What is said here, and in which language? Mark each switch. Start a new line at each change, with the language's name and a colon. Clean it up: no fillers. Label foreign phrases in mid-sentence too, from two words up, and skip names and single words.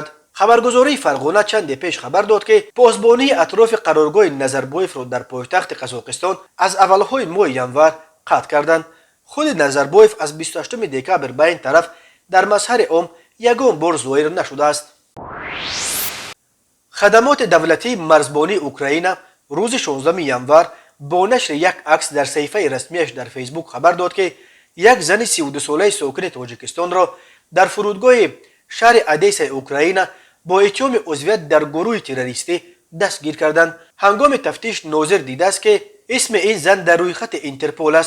Tajik: хабаргузории Фарғона чанде пеш хабар дод ки посбонии атрофи қароргоҳи Назарбоевро дар пойтахти Қазоқистон аз аввалҳои моҳи январ қатъ карданд. худи Назарбоев аз 28 декабр ба ин тараф дар мазҳари ом ягон бор зоҳир нашудааст. хадамоти давлатии марзбонии Украина рӯзи 16 январ
Persian: با نشر یک عکس در صفحه رسمیش در فیسبوک خبر داد که یک زن 32 ساله ساکن تاجیکستان را در فرودگاه شهر ادیسا اوکراین با اتهام عضویت در گروه تروریستی دستگیر کردند. هنگام تفتیش ناظر دیده است که اسم این زن در روی خط اینترپول است.